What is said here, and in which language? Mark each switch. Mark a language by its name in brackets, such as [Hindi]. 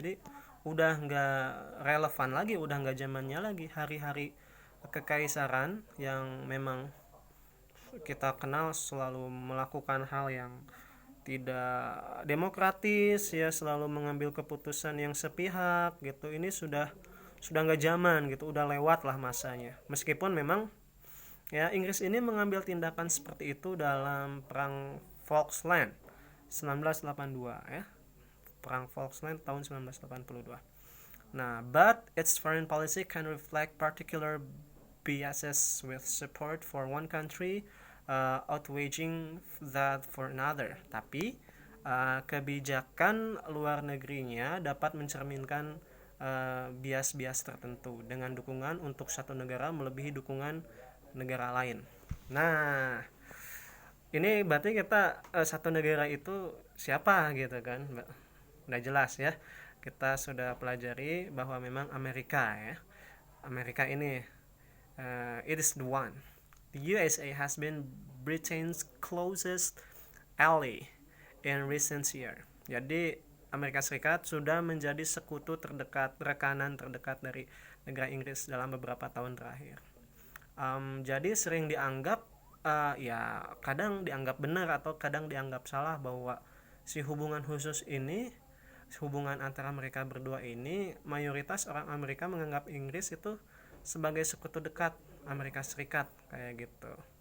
[Indonesian] Jadi udah nggak relevan lagi, udah nggak zamannya lagi hari-hari kekaisaran yang memang kita kenal selalu melakukan hal yang tidak demokratis ya, selalu mengambil keputusan yang sepihak gitu. Ini sudah nggak zaman gitu, udah lewat lah masanya. Meskipun memang ya Inggris ini mengambil tindakan seperti itu dalam perang Falkland 1982 ya. Perang Falkland tahun 1982. [English] Nah, but its foreign policy can reflect particular biases with support for one country outweighing that for another. [Indonesian] Tapi kebijakan luar negerinya dapat mencerminkan bias-bias tertentu dengan dukungan untuk satu negara melebihi dukungan negara lain. Nah, ini berarti kita satu negara itu siapa gitu kan? Udah jelas ya. Kita sudah pelajari bahwa memang Amerika ya. Amerika ini [English] it is the one. The USA has been Britain's closest ally in recent year. [Indonesian] Jadi Amerika Serikat sudah menjadi sekutu terdekat, rekanan terdekat dari negara Inggris dalam beberapa tahun terakhir. Jadi sering dianggap ya kadang dianggap benar atau kadang dianggap salah bahwa si hubungan khusus ini, hubungan antara mereka berdua ini, mayoritas orang Amerika menganggap Inggris itu sebagai sekutu dekat Amerika Serikat kayak gitu.